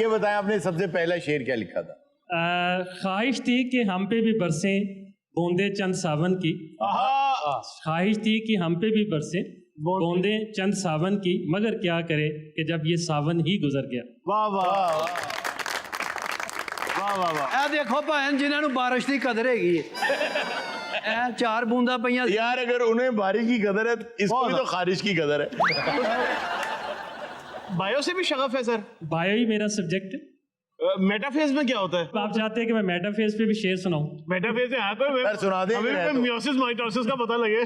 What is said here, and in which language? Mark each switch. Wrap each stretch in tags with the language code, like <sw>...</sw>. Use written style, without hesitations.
<hi>ये बताएं आपने सबसे पहला शेर क्या लिखा था? ख्वाहिश थी कि हम पे भी बरसे बूंदे चंद सावन की, ख्वाहिश थी कि हम पे भी बरसे बूंदे चंद सावन की, मगर क्या करे कि जब ये सावन ही गुजर गया। वाह वाह वाह वाह वाह।</hi> <pa>ਇਹ ਦੇਖੋ ਭੈਣ ਜਿਨ੍ਹਾਂ ਨੂੰ ਬਾਰਿਸ਼ ਦੀ ਕਦਰ ਹੈਗੀ ਹੈ, ਇਹ ਚਾਰ ਬੂੰਦਾਂ ਪਈਆਂ।</pa> <hi>यार अगर उन्हें बारिश की कदर है, इसको भी तो खारिश की कदर है। बायो से भी शगफ है सर? बायो ही मेरा सब्जेक्ट है। मेटाफेज में क्या होता है? आप चाहते हैं कि मैं मेटाफेज पे भी शेर सुनाऊं? मेटाफेज में हाँ कोई सर सुना दे। हमें मियोसिस माइटोसिस का पता लगे।</hi>